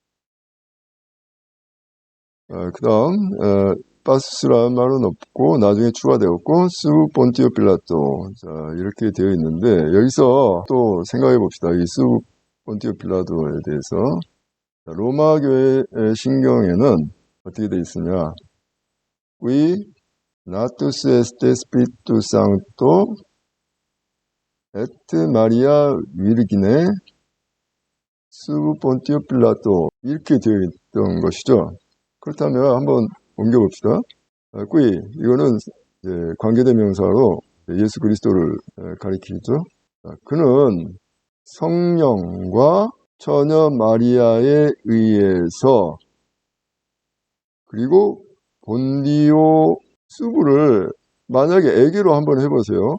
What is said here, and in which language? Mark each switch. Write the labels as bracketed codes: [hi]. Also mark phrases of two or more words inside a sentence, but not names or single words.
[ko] 그 다음 파스라는 말은 없고 나중에 추가되었고, 스 본티오 필라토, 자, 이렇게 되어 있는데, 여기서 또 생각해 봅시다. 이 스 본티오 필라토에 대해서. 로마 교회 신경에는 어떻게 되어 있으냐? [la] Qui natus est spiritus sancto et Maria Virgine sub Pontio Pilato, [ko] 이렇게 되어 있던 것이죠. 그렇다면 한번 옮겨봅시다. Qui, 이거는 관계대명사로 예수 그리스도를 가리키죠. 그는 성령과 처녀 마리아에 의해서, 그리고 본디오 수부를 만약에 애기로 한번 해보세요.